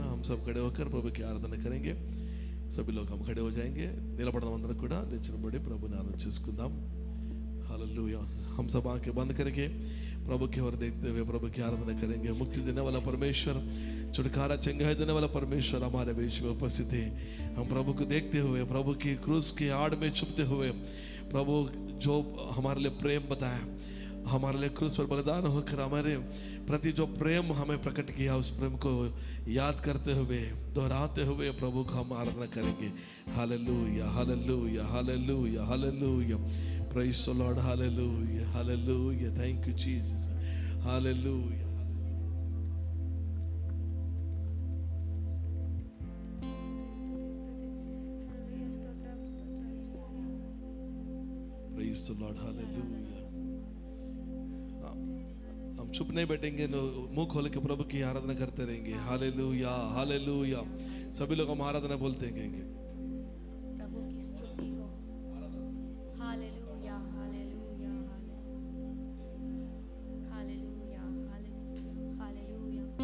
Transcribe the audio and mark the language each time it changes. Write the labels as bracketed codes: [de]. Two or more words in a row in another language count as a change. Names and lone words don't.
[hi] हम सब खड़े होकर प्रभु की आराधना करेंगे। सभी लोग हम खड़े हो जाएंगे। [te] నిలబడదాం అందరం కూడా లేచినబడి ప్రభుని ఆరాధన చేసుకుందాం। [hi] हालेलुया। हम सब आंखें बंद करके प्रभु की ओर देखते हुए प्रभु की आराधना करेंगे। मुक्ति देने वाला परमेश्वर, छुटकारा चंगाई देने वाला परमेश्वर हमारे बीच में उपस्थित है। हम प्रभु को देखते हुए, प्रभु की क्रूस की आड़ में छुपते हुए, प्रभु जो हमारे लिए प्रेम बताया, हमारे लिए क्रूस पर बलिदान होकर हमारे प्रति जो प्रेम हमें प्रकट किया, उस प्रेम को याद करते हुए, दोहराते हुए प्रभु को हम आराधना करेंगे। हालेलुया, हालेलुया, हालेलुया, हालेलुया। [en] Praise the Lord, hallelujah, hallelujah। Thank you Jesus, hallelujah। Praise the Lord, hallelujah। [hi] हम चुप नहीं बैठेंगे, मुंह खोल के प्रभु की आराधना करते रहेंगे। हालेलुया, हालेलुया। सभी लोग हम आराधना बोलते रहेंगे। प्रभु की स्तुति हो। हालेलुया, हालेलुया, हालेलुया, हालेलुया।